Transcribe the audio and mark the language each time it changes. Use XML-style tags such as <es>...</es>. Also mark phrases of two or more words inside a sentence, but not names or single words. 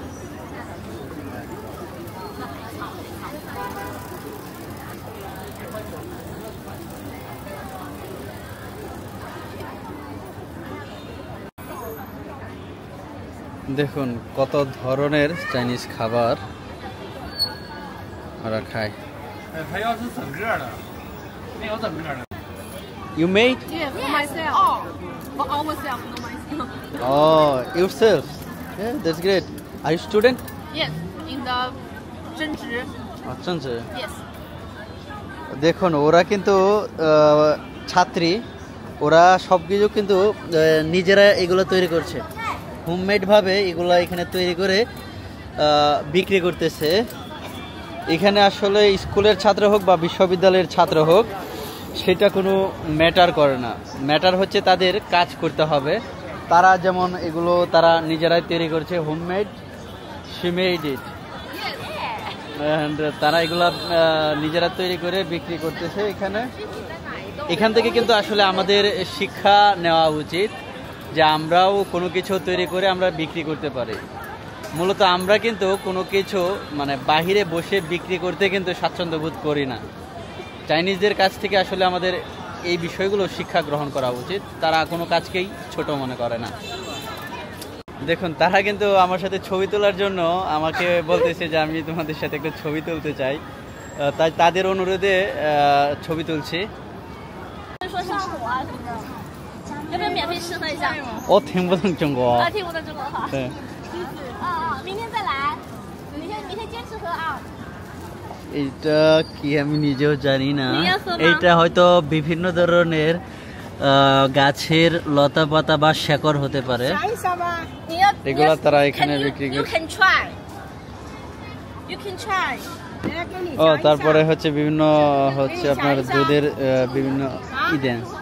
<bn>দেখুন কত ধরনের চাইনিজ খাবার ওরা খায়।</bn> <en>You made? Yeah, for myself. Oh, for ourselves, not myself. Oh, yourself? Yeah, that's great. Are you student? Yes, in the 增值.</en> <bn>আচ্ছা।</bn> <en>Yes.</en> <bn>দেখুন ওরা কিন্তু ছাত্রী, ওরা সব কিছু কিন্তু নিজেরা এগুলো তৈরি করছে, হোমমেড ভাবে এগুলো এখানে তৈরি করে বিক্রি করতেছে। এখানে আসলে স্কুলের ছাত্র হোক বা বিশ্ববিদ্যালয়ের ছাত্র হোক সেটা কোনো ম্যাটার করে না, ম্যাটার হচ্ছে তাদের কাজ করতে হবে। তারা যেমন এগুলো তারা নিজেরাই তৈরি করছে, হোমমেড,</bn> <en>she made it, and</en> <bn>তারা এগুলা নিজেরা তৈরি করে বিক্রি করতেছে এখানে। এখান থেকে কিন্তু আসলে আমাদের শিক্ষা নেওয়া উচিত যে আমরাও কোনো কিছু তৈরি করে আমরা বিক্রি করতে পারি। মূলত আমরা কিন্তু কোনো কিছু মানে বাহিরে বসে বিক্রি করতে কিন্তু স্বাচ্ছন্দ্য বোধ করি না। চাইনিজদের কাছ থেকে আসলে আমাদের এই বিষয়গুলো শিক্ষা গ্রহণ করা উচিত। তারা কোনো কাজকেই ছোট মনে করে না। দেখুন তারা কিন্তু আমার সাথে ছবি তোলার জন্য আমাকে বলতেছে যে আমি তোমাদের সাথে একটা ছবি তুলতে চাই, তাই তাদের অনুরোধে ছবি তুলছি।</bn> <zh>ও 听不懂中国。听不懂中国话。对。明天再来，明天坚持喝啊。</zh> <bn>এটা কি আমি নিজেও জানি না। এটা হয়তো বিভিন্ন ধরনের গাছের লতা পাতা বা শেকড় হতে পারে, এগুলো তারা এখানে বিক্রি করে। ও তারপরে হচ্ছে বিভিন্ন হচ্ছে আপনার দুধের বিভিন্ন দেন।</bn>